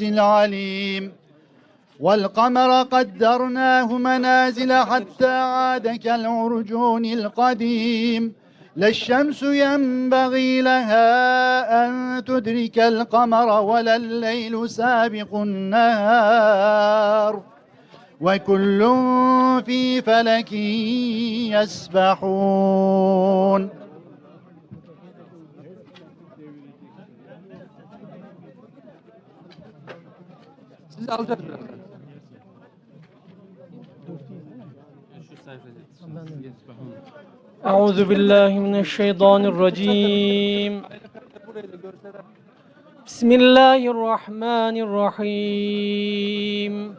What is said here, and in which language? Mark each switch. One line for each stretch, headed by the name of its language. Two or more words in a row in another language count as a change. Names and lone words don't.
Arabic: العليم والقمر قدرناه منازل حتى عاد كالعرجون القديم لا الشمس ينبغي لها أن تدرك القمر ولا الليل سابق النهار وكل في فلك يسبحون.
Turkish: Sizi alacağız birazdan.
Arabic: أعوذ بالله من الشيطان الرجيم. بسم الله الرحمن الرحيم.